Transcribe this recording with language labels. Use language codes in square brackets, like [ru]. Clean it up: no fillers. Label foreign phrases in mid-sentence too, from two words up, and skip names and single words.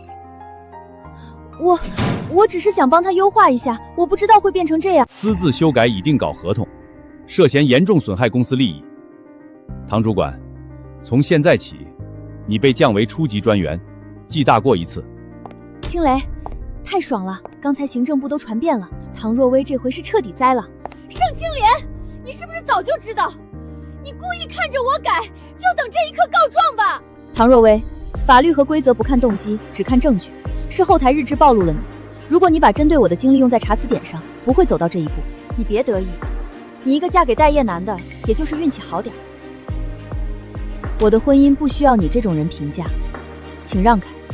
[zh] 我只是想幫他優化一下，我不知道會變成這樣。私自修改已定稿合同，涉嫌嚴重損害公司利益。唐主管，從現在起，你被降為初級專員，記大過一次。青雷，太爽了！剛才行政部都傳遍了，唐若薇這回是徹底栽了。盛清蓮，你是不是早就知道？你故意看着我改，就等這一刻告狀吧。唐若薇，法律和規則不看動機，只看證據，是後台日誌暴露了你。如果你把針對我的經歷用在查詞典上，不會走到這一步。你別得意，你一個嫁給待業男的，也就是運氣好點。我的婚姻不需要你這種人評價，請讓開。